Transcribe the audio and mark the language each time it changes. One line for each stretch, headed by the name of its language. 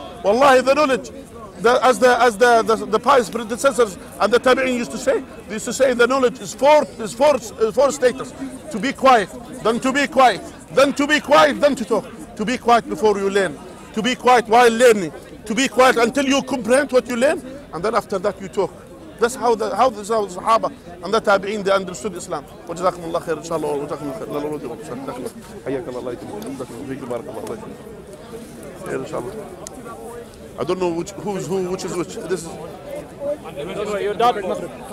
English: Wallahi, the knowledge, as the pious predecessors and the tabi'in used to say, they used to say the knowledge is four status: to be quiet, then to be quiet, then to be quiet, then to talk. To be quiet before you learn, to be quiet while learning, to be quiet until you comprehend what you learn, and then after that you talk. That's how the Sahaba and the Tabi'in, they understood Islam.
Arabic: وجزاكم الله خير إن شاء الله وجزاكم الله خير. حياك الله الله يكرمك فيك بارك الله فيك. خير إن شاء الله.
English: I don't know who's who, which is which. This is. Your daughter at Maghrib.